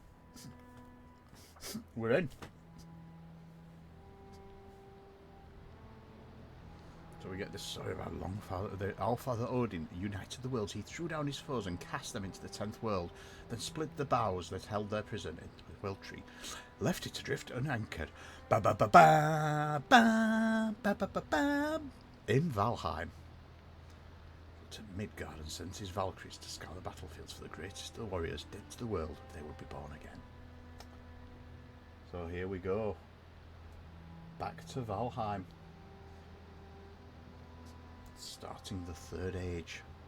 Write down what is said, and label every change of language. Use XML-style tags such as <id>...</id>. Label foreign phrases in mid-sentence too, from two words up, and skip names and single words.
<en>We're in. So we get this story about Allfather Odin united the worlds. He threw down his foes and cast them into the 10th world, then split the boughs that held their prison into the world tree, left it adrift unanchored. Ba ba ba ba ba ba ba ba ba in Valheim. To Midgard and sent his Valkyries to scour the battlefields for the greatest of the warriors dead to the world, they would be born again. So here we go. Back to Valheim. Starting the Third Age.</en>